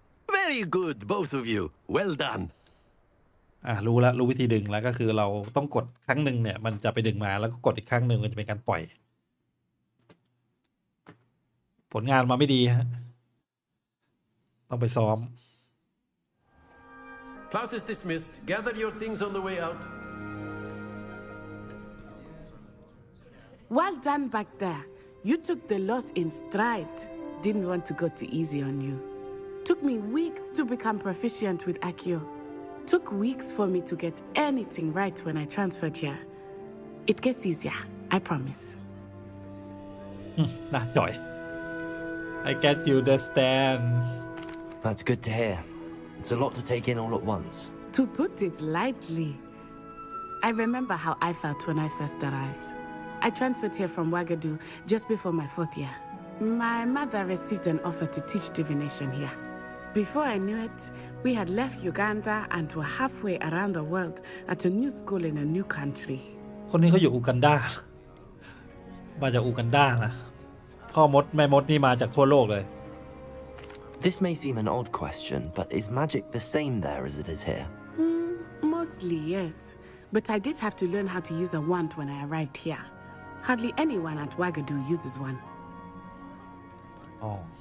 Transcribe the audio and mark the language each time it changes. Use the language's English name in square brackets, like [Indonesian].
[English] Very good, both of you. Well done. [Thai] รู้แล้วรู้วิธีดึงแล้วก็คือเราต้องกดครั้งหนึ่งเนี่ยมันจะไปดึงมาแล้วก็กดอีกครั้งหนึ่งมันจะเป็นการปล่อยผลงานมาไม่ดีฮะต้องไปซ้อม [English] Class is dismissed. Gather your things on the way out. Well done back there. You took the loss in stride. Didn't want to go too easy on you. Took me weeks to become proficient with Accio. Took weeks for me to get anything right when I transferred here. It gets easier, I promise. [Thai] น่าจ่อย [English] I get you understand. That's good to hear. It's a lot to take in all at once. To put it lightly, I remember how I felt when I first arrived. I transferred here from Wagadu just before my 4th year. My mother received an offer to teach divination here. Before I knew it, we had left Uganda and were halfway around the world at a new school in a new country. [Thai] คนนี้เขาอยู่อูกันดามาจากอูกันดานะพ่อมดแม่มดนี่มาจากทั่วโลกเลย [English] This may seem an odd question, but is magic the same there as it is here? Mostly, yes. But I did have to learn how to use a wand when I arrived here. Hardly anyone at Wagadu uses one. Oh.